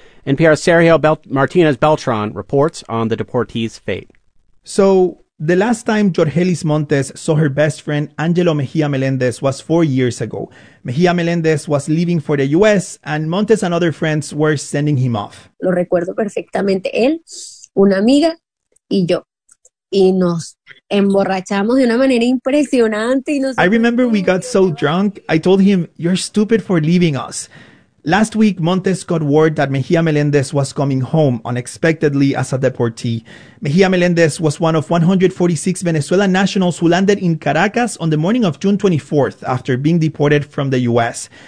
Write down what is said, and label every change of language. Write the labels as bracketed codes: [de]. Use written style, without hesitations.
[en] NPR's Sergio Martinez-Beltran reports on the deportees' fate. So the last time Jorgelis Montes saw her best friend, Angelo Mejia Melendez, was 4 years ago. Mejia Melendez was leaving for the U.S., and Montes and other friends were sending him off. [es] Lo recuerdo perfectamente, él, una amiga, y yo. Y nos emborrachamos de una manera impresionante. Y nos... [en] I remember we got so drunk, I told him, you're stupid for leaving us. Last week, Montes got word that Mejia Melendez was coming home unexpectedly as a deportee. Mejia Melendez was one of 146 Venezuelan nationals who landed in Caracas on the morning of June 24th after being deported from the U.S.